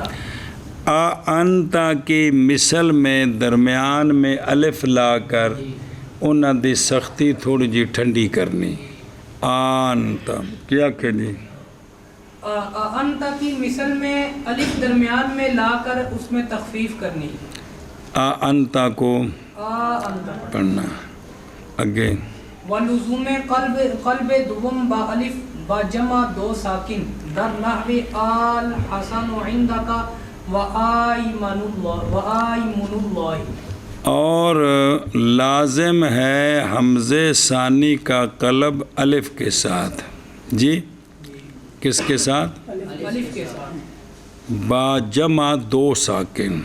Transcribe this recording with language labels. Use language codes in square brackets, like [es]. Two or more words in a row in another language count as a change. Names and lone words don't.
[ur] انتا کی مثل میں درمیان میں الف لا کر [pa] انہاں دی سختی تھوڑی جی ٹھنڈی کرنی. [ur] انتا کیا کہنی؟ انت کی مثل میں الف درمیان میں لا کر اس میں تخفیف کرنی. انتا کو انت. پڑھنا. اگے [fa] ولزوم قلب دوم با الف با جمع دو ساکن در نحو آل حسن عندک و آیمن اللہ. [ur] اور لازم ہے حمزے ثانی کا قلب الف کے ساتھ. جی کس کے ساتھ؟ الف کے ساتھ. [fa] با جمع دو ساکن.